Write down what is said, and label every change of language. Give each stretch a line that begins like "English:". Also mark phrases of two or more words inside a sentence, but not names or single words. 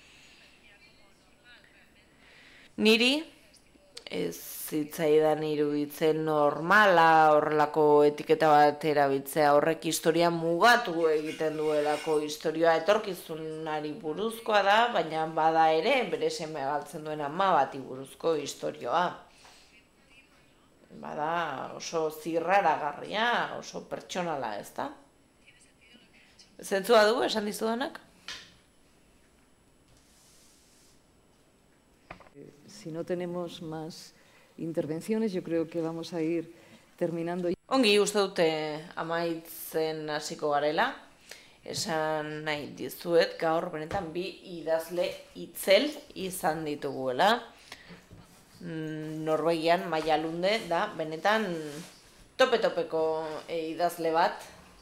Basque: Niri ez zitzaidan iruditzen normala horrelako etiketa bat erabiltzea, horrek historia mugatu egiten duelako, historia etorkizunari buruzkoa da, baina bada ere bere seme galtzen duen ama bati buruzko historioa. Bada oso zirraragarria, oso pertsonala, ez da? Zentzua du esan dizudanak?
Spanish: Si no tenemos más intervenciones, yo creo que vamos a ir terminando.
Basque: Ongi, uste dute amaitzen hasiko garela. Esan nahi dizuet gaur benetan bi idazle itzel izan dituguela. Norvegian Maia Lunde da benetan tope-topeko idazle bat.